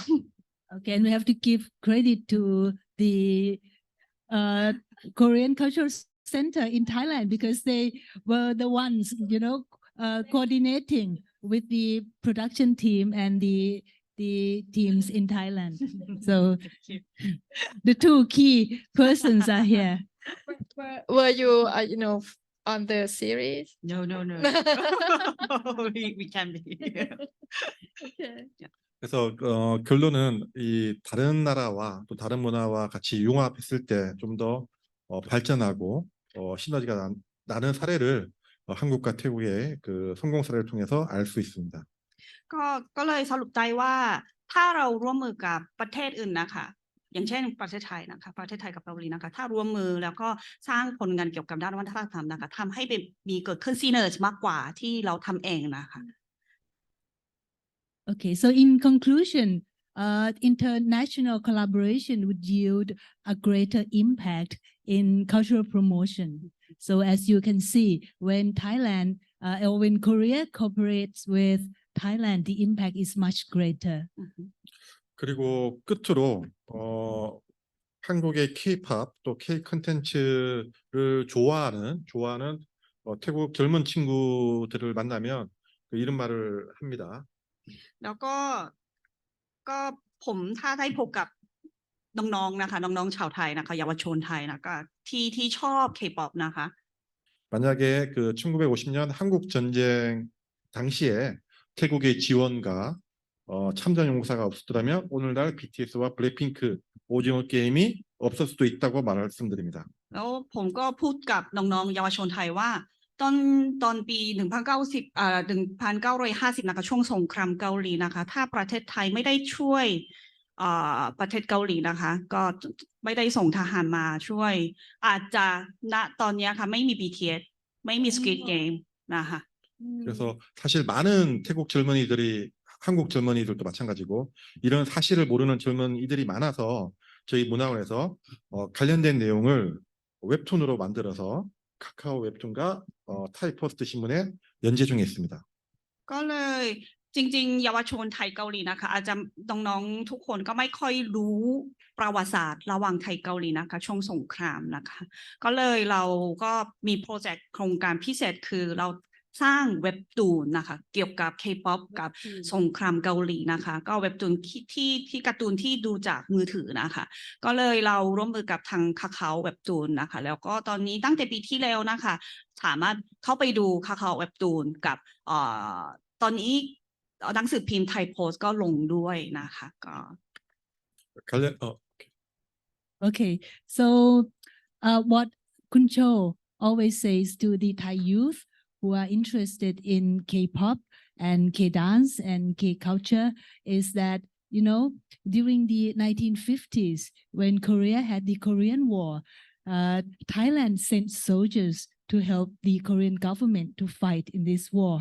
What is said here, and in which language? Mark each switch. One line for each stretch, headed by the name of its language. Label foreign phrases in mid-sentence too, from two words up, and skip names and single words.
English: Okay, and we have to give credit to the Korean Cultural Center in Thailand, because they were the ones, coordinating with the production team and the teams in Thailand. So the two key persons are here. Were you, on the series? No. we can be. Okay. Yeah.
Korean: 그래서 결론은 이 다른 나라와 또 다른 문화와 같이 융합했을 때 좀 더 발전하고 시너지가 나는 사례를 한국과 태국의 그 성공 사례를 통해서 알 수 있습니다.
Thai: ก็เลยสรุปได้ว่าถ้าเราร่วมมือกับประเทศอื่นนะคะอย่างเช่นประเทศไทยนะคะประเทศไทยกับเกาหลีนะคะถ้าร่วมมือแล้วก็สร้างผลงานเกี่ยวกับด้านวัฒนธรรมนะคะทำให้มีเกิดขึ้นซีเนอร์มากกว่าที่เราทำเองนะคะ
English: Okay, so in conclusion, international collaboration would yield a greater impact in cultural promotion. So as you can see, when Thailand or when Korea cooperates with Thailand, the impact is much greater.
Korean: 그리고 끝으로 한국의 K-팝 또 K 콘텐츠를 좋아하는 태국 젊은 친구들을 만나면 이런 말을 합니다.
Thai: แล้วก็ผมถ้าได้พบกับน้องๆนะคะน้องๆชาวไทยนะคะเยาวชนไทยนะคะที่ชอบ K-pop นะคะ
Korean: 만약에 그 1950년 한국 전쟁 당시에 태국의 지원과 참전 용사가 없었더라면 오늘날 BTS와 블랙핑크 오징어 게임이 없을 수도 있다고 말씀드립니다.
Thai: แล้วผมก็พูดกับน้องๆเยาวชนไทยว่าตอนปี1950นะคะช่วงสงครามเกาหลีนะคะถ้าประเทศไทยไม่ได้ช่วยประเทศเกาหลีนะคะก็ไม่ได้ส่งทหารมาช่วยอาจจะณตอนนี้ค่ะไม่มี BTS ไม่มี Squid Game นะคะ
Korean: 그래서 사실 많은 태국 젊은이들이 한국 젊은이들도 마찬가지고 이런 사실을 모르는 젊은이들이 많아서 저희 문화원에서 관련된 내용을 웹툰으로 만들어서 카카오 웹툰과 타이포스트 신문에 연재 중에 있습니다.
Thai: ก็เลยจริงๆเยาวชนไทยเกาหลีนะคะอาจจะน้องๆทุกคนก็ไม่ค่อยรู้ประวัติศาสตร์ระหว่างไทยเกาหลีนะคะช่วงสง ครามนะคะก็เลยเราก็มีโปรเจกต์โครงการพิเศษคือเราสร้างเว็บตูนนะคะเกี่ยวกับ K-pop กับสงครามเกาหลีนะคะก็เว็บตูนที่การ์ตูนที่ดูจากมือถือนะคะก็เลยเราร่วมมือกับทางKakaoเว็บตูนนะคะแล้วก็ตอนนี้ตั้งแต่ปีที่แล้วนะคะสามารถเข้าไปดูKakaoเว็บตูนกับตอนนี้หนังสือพิมพ์ไทยโพสต์ก็ลงด้วยนะคะก็
English: Okay, so what Kun Cho always says to the Thai youth who are interested in K-pop and K-dance and K-culture is that, you know, during the 1950s, when Korea had the Korean War, Thailand sent soldiers to help the Korean government to fight in this war.